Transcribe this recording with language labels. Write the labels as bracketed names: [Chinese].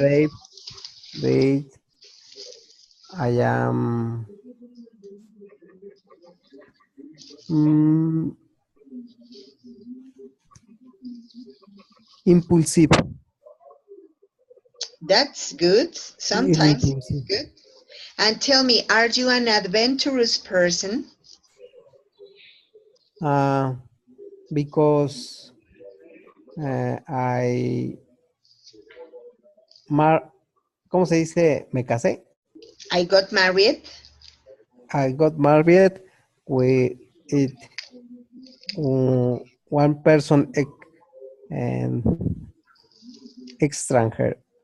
[English] brave, brave. I am mm, impulsive. That's good. Sometimes it's Impulsive. good. And tell me, are you an adventurous person? Uh, because I [Spanish] ¿cómo se dice? Me casé. [English] I got married. I got married with it one person and stranger